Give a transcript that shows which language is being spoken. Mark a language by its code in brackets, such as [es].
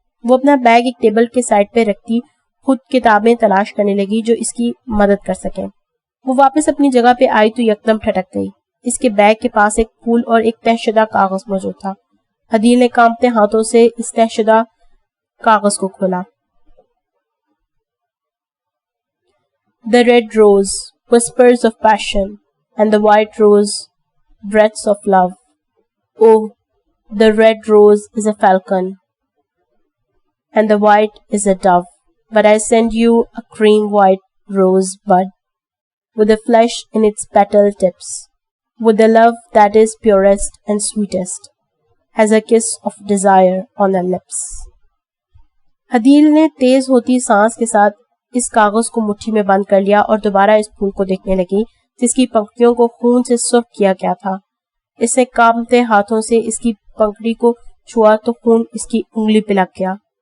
[ur] وہ اپنا بیگ ایک ٹیبل کے سائڈ پہ رکھتی خود کتابیں تلاش کرنے لگی جو اس کی مدد کر سکیں. وہ واپس اپنی جگہ پہ آئی تو یکدم ٹھٹک گئی. اس کے بیگ کے پاس ایک پھول اور ایک تہہ شدہ کاغذ موجود تھا. حدیل نے کانپتے ہاتھوں سے اس تہہ شدہ کاغذ کو کھولا. [en] The red rose, whispers of passion, and the white rose, breaths of love. Oh, the red rose is a falcon, and the white is a dove. But I send you a cream white rose bud, with the flesh in its petal tips, with the love that is purest and sweetest, has a kiss of desire on the lips. [ur] حدیل نے تیز ہوتی سانس کے ساتھ اس کاغذ کو مٹھی میں بند کر لیا اور دوبارہ اس پھول کو دیکھنے لگی جس کی پنکھڑیوں کو خون سے سرخ کیا گیا تھا. اس نے کانپتے ہاتھوں سے اس کی پنکھڑی کو چھوا تو خون اس کی انگلی پہ لگ گیا.